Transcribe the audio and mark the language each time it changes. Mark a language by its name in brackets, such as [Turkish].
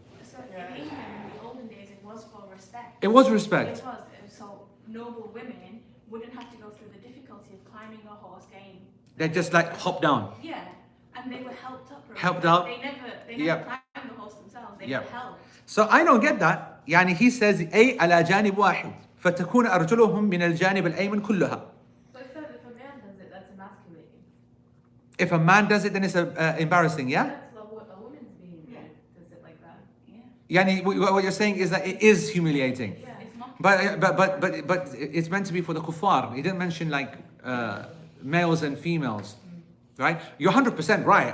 [English] So in England, in the olden days, it was for respect. It was respect. It was. So noble women wouldn't have to go through the difficulty of climbing a horse, getting. They just like hop down. Yeah, and And they were helped up. Right? Helped up. They never Yep. climbed the horse themselves. They Yep. were helped. So I don't get that. [Arabic] يعني [English] he says [Arabic] أي على جانب واحد فتكون أرجلهم من الجانب الأيمن كلها. [English] So it says if a man does it, that's emasculating. If a man does it, then it's embarrassing, yeah? That's what a woman's being does it like that. Yeah. Yani, what you're saying is that it is humiliating. Yeah. It's not. But it's meant to be for the kuffar. He didn't mention like males and females, right? You're 100% right.